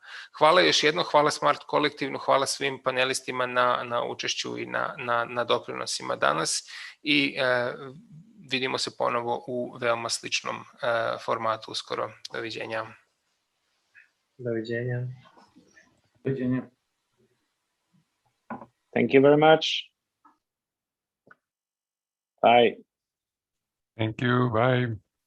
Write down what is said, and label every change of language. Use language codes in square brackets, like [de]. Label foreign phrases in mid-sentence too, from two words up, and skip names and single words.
[sr] Hvala još jednom, hvala Smart kolektivnu, hvala svim panelistima na učešću i na doprinosima danas, i vidimo se ponovo u veoma sličnom formatu uskoro. Doviđenja. Doviđenja. Doviđenja. [en] Thank you very much. Bye. Thank you. Bye.